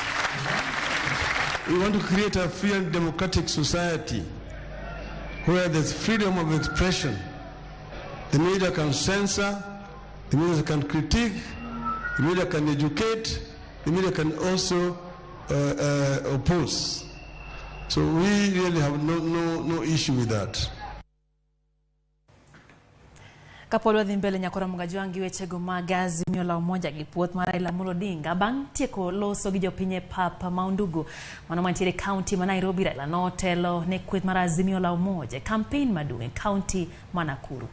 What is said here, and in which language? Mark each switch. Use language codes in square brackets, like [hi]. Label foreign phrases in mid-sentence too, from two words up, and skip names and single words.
[en] We want to create a free and democratic society where there's freedom of expression. The media can censor, the media can critique, the media can educate, the media can also oppose. So we really have no issue with that. [luo] Kapolo dhi mbele nyakora mgajuangi wechego mag Azimio la Umoja gi puoth mar Raila Odinga bang tieko loso gi jopinye papa maundugu mano mantiere county ma Nairobi. Raila notelo ne kweth mar Azimio la Umoja campaign maduong' county ma Nakuru.